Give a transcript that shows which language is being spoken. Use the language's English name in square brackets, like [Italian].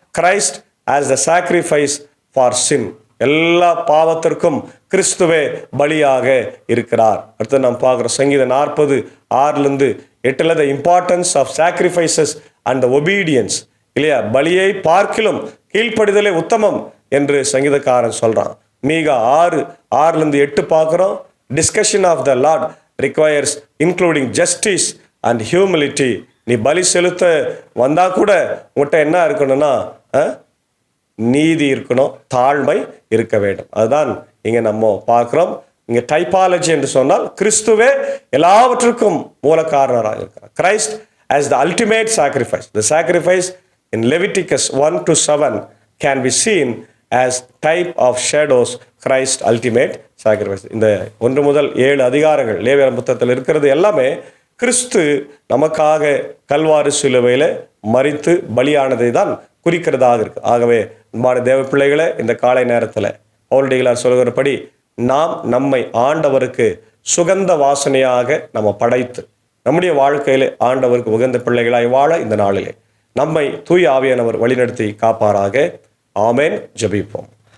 [English] Christ as the sacrifice for sin, [Tamil] எல்லா பாவத்திற்கும் கிறிஸ்துவே பலியாக இருக்கிறார். அடுத்து நாம் பார்க்குற சங்கீதம் [English] 40:6-8 the importance of sacrifices and the obedience, [Tamil] இல்லையா? பலியை பார்க்கிலும் கீழ்ப்படிதலே உத்தமம் என்று சங்கீதக்காரன் சொல்றான். மீகா 6:6-8 பார்க்கிறோம். [English] Discussion of the Lord requires including justice and humility. [Tamil] நீ பலி செலுத்த வந்தா கூட உங்கள்கிட்ட என்ன இருக்கணும்னா நீதி இருக்கணும், தாழ்மை இருக்க வேண்டும். அதுதான் இங்க நம்ம பார்க்கிறோம். இங்க டைபாலஜி என்று சொன்னால் கிறிஸ்துவே எல்லாவற்றுக்கும் மூல காரணராக இருக்கிறார். [English] Christ as the ultimate sacrifice. The sacrifice in Leviticus 1-7 can be seen as type of shadows Christ ultimate sacrifice. [Tamil] இந்த 1 முதல் 7 அதிகாரங்கள் லேவியர் புத்தகத்தில் இருக்கிறது எல்லாமே கிறிஸ்து நமக்காக கல்வாரி சிலுவையில மரித்து பலியானதை தான் குறிக்கிறதாக இருக்கு. ஆகவே அன்பான தேவ பிள்ளைகளே, இந்த காலை நேரத்தில் பவுலடிகளார் சொல்கிறபடி நாம் நம்மை ஆண்டவருக்கு சுகந்த வாசனையாக நம்ம படைத்து நம்முடைய வாழ்க்கையிலே ஆண்டவருக்கு உகந்த பிள்ளைகளாய் வாழ இந்த நாளிலே நம்மை தூய ஆவியானவர் வழிநடத்தி காப்பாராக. ஆமேன். ஜெபிப்போம்.